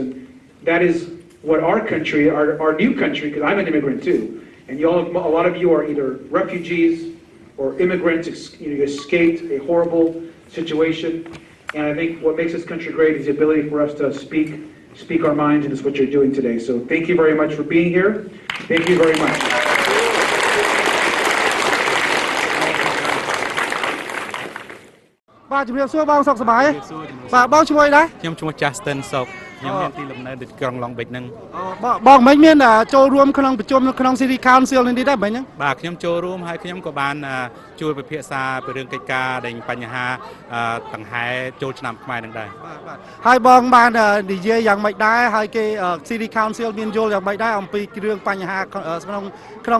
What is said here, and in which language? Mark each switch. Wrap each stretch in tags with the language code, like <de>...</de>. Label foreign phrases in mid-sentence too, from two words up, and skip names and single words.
<en>And that is what our country, our new country, because I'm an immigrant too, and a lot of you are either refugees or immigrants, you escaped a horrible situation. And I think what makes this country great is the ability for us to speak our minds, and it's what you're doing today. So thank you very much for being here. Thank you very much.</en> <km>បាទជំរាបសួរបងសុខសប្បាយបាទបងឈ្មោះអីដែរខ្ញុំឈ្មោះ Justin សុខខ្ញុំមានទីលំនៅនៅក្រុង Long Beach ហ្នឹងបងមិញមានចូលរួមក្នុងប្រជុំក្នុង City Council នេះដែរមិញហ្នឹងបាទខ្ញុំចូលរួមហើយខ្ញុំក៏បានជួយពិភាក្សាពីរឿងកិច្ចការដែលបញ្ហាដង្ហែចូលឆ្នាំខ្មែរហ្នឹងដែរបាទហើយបងបាននិយាយយ៉ាងម៉េចដែរហើយគេ City Council មានយល់យ៉ាងម៉េចដែរអំពីរឿងបញ្ហាក្នុង</km>